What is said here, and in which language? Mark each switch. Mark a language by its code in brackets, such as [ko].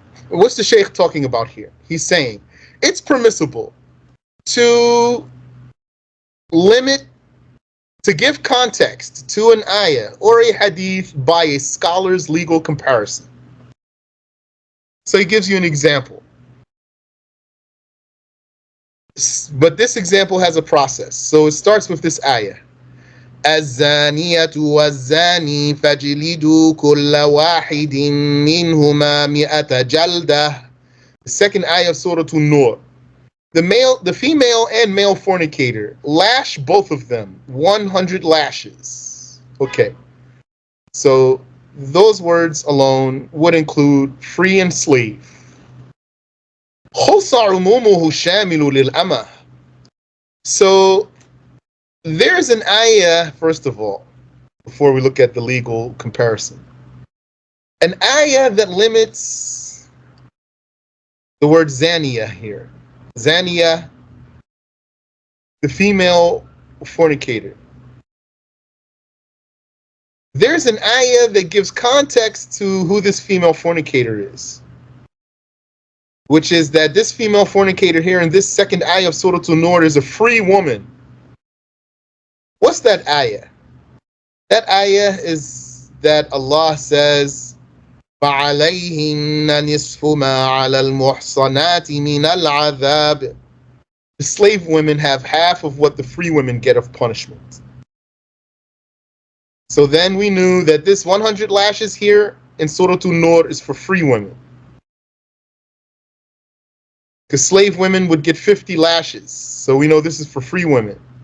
[en] What's the Shaykh talking about here? He's saying it's permissible to limit, to give context to an ayah or a hadith by a scholar's legal comparison. So he gives you an example. But this example has a process. So it starts with this ayah. [ar] الزانية والزاني فاجلدوا كل واحد منهما مئة جلدة. [en] The second ayah of Surah An-Nur. The female and male fornicator, lash both of them 100 lashes. Okay. So those words alone would include free and slave. [ar] خص عمومه شامل للأمة. [en] So there's an ayah, first of all, before we look at the legal comparison. An ayah that limits the word zaniya here. Zaniya, the female fornicator. There's an ayah that gives context to who this female fornicator is, which is that this female fornicator here in this second ayah of Surah An-Nur is a free woman. What's that ayah? That ayah is that Allah says, [ar] فَعَلَيْهِنَّ نِصْفُ مَا عَلَى الْمُحْصَنَاتِ مِنَ الْعَذَابِ. [en] The slave women have half of what the free women get of punishment. So then we knew that this 100 lashes here in Surah An-Nur is for free women. Because slave women would get 50 lashes. So we know this is for free women.